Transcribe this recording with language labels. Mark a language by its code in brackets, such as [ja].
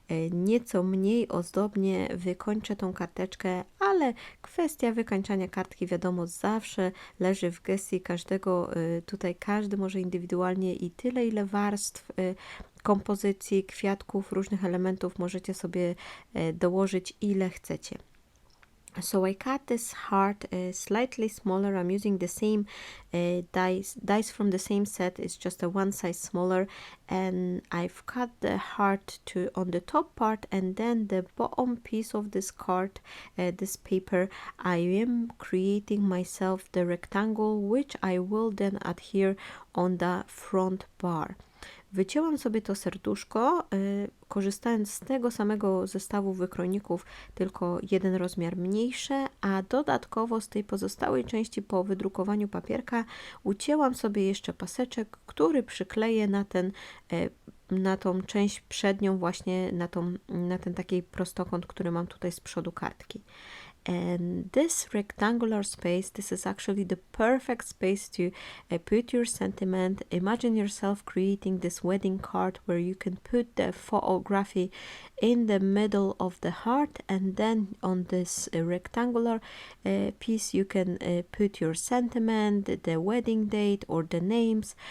[pl] nieco mniej ozdobnie wykończę tą karteczkę, ale kwestia wykańczania kartki, wiadomo, zawsze leży w gestii każdego, tutaj każdy może indywidualnie i tyle, ile warstw kompozycji, kwiatków, różnych elementów możecie sobie dołożyć, ile chcecie. [en] So I cut this heart slightly smaller. I'm using the same dice from the same set. It's just a one size smaller, and I've cut the heart on the top part, and then the bottom piece of this card, this paper, I am creating myself the rectangle, which I will then adhere on the front bar. [pl] Wycięłam sobie to serduszko, korzystając z tego samego zestawu wykrojników, tylko jeden rozmiar mniejsze, a dodatkowo z tej pozostałej części po wydrukowaniu papierka ucięłam sobie jeszcze paseczek, który przykleję na tą część przednią, właśnie na ten taki prostokąt, który mam tutaj z przodu kartki. [en] And this rectangular space, this is actually the perfect space to put your sentiment. Imagine yourself creating this wedding card where you can put the photography in the middle of the heart, and then on this rectangular piece you can put your sentiment, the wedding date, or the names.